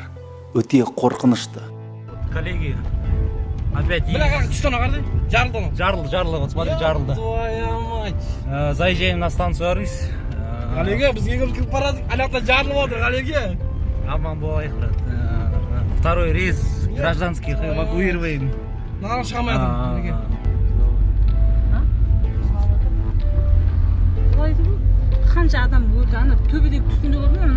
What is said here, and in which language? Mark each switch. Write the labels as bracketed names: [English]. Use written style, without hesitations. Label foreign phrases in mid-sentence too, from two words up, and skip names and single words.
[Kazakh] Өте қорқынышты. [Russian] Коллеги, опять что на карте? [Kazakh] жарылды, [Russian] вот смотри, [Kazakh] жарылды. [Russian] Твоя мать. Заезжаем на станцию Арыс. Коллеги, [Kazakh] бізге кіріп барадық, аяқта жарылып отыр, коллеги. Аман болайық. [Russian] Второй рейс гражданских эвакуируем. [Kazakh] Нағын шығамайдым, коллеги. Қанша адам өлді, ана төбедегі түскенде көрдің бе?